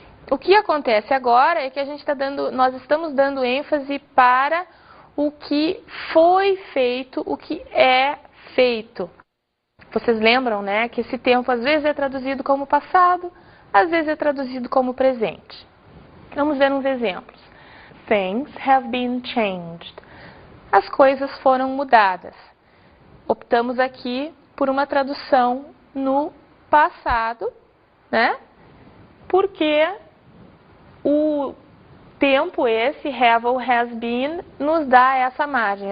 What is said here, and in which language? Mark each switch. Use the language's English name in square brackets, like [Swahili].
[Portuguese] O que acontece agora é que nós estamos dando ênfase para o que foi feito, o que é feito. Vocês lembram, né, que esse tempo às vezes é traduzido como passado, às vezes é traduzido como presente. Vamos ver uns exemplos. [English] Things have been changed. [Portuguese] As coisas foram mudadas. Optamos aqui por uma tradução no passado, né? Porque o tempo esse, have ou has been, nos dá essa margem.